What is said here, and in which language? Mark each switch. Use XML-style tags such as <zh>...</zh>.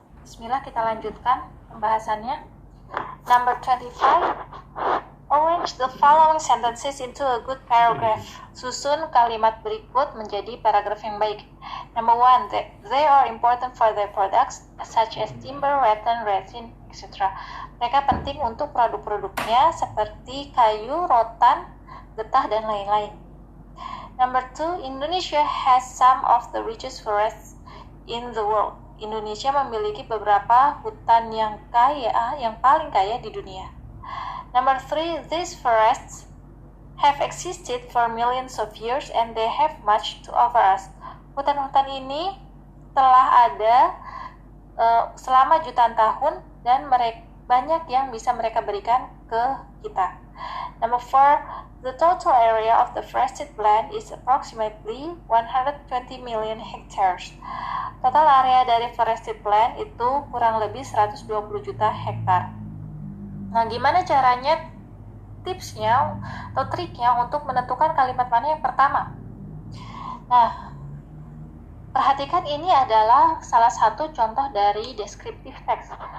<id>Bismillah, kita lanjutkan pembahasannya.</id> <en>Number 25. Arrange the following sentences into a good paragraph.</en> <id>Susun kalimat berikut menjadi paragraf yang baik.</id> <en>Number 1. They are important for their products such as timber, rattan, resin, etc.</en> <id>Mereka penting untuk produk-produknya seperti kayu, rotan, getah, dan lain-lain.</id> <en>Number 2. Indonesia has some of the richest forests in the world.</en> <id>Indonesia memiliki beberapa hutan yang paling kaya di dunia.</id> <en>Number 3, these forests have existed for millions of years and they have much to offer us.</en> <id>Hutan-hutan ini telah ada selama jutaan tahun dan banyak yang bisa mereka berikan ke kita.</id> <en>Number 4, the total area of the forested land is approximately 120 million hectares. Total area</en> <id>dari</id> <en>forested land</en> <id>itu kurang lebih 120 juta hektar. Nah, gimana caranya, tipsnya atau triknya untuk menentukan kalimat mana yang pertama? Nah, perhatikan ini adalah salah satu contoh dari descriptive text.</id>